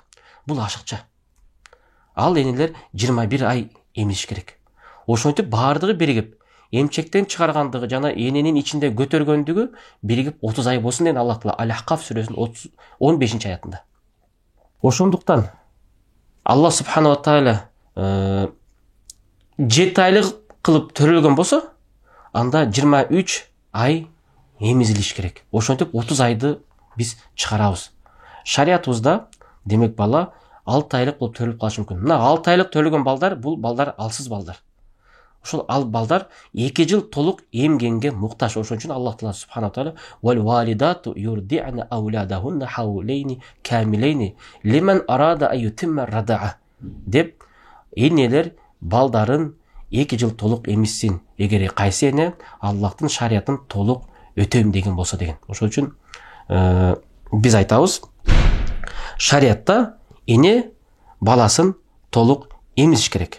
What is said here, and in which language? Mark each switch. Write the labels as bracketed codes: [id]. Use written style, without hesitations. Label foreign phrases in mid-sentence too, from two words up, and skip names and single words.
[ky] Бул ашыкча. Ал энелер 21 ай эмизиш керек. Ошентип баардыгы биригип, эмчектен чыгаргандыгы жана эненин ичинде көтөргөндүгү биригип 30 ай болсун деген Аллах Таала Аль-Ахкаф сүрөсүнүн 15-аятында. Ошондуктан [ar] الله سبحانه وتعالى [ky] 7 айлык кылып төрөлгөн болсо, анда 23 ай эмизилиш керек. Ошентип 30 айды биз чыгарабыз. Шариятыбызда демек бала 6 айлык болуп төрөлүп калышы мүмкүн. Мына 6 айлык төрөлгөн балдар, бул балдар алсыз балдар. Ошол ал балдар 2 жыл толук эмгенге муктаж. Ошон үчүн [ar] الله تعالى سبحانه وتعالى والوالدات يرضعن أولادهن حولين كاملين لمن أراد أن يتم الرضاعة [ky] деп энелер балдарын 2 жыл толук эмишсин. Эгер кайсы эне Аллахтын шариятын толук өтөйм деген болсо деген. Ошон үчүн биз айтабыз, шариятта эне баласын толук эмизиш керек.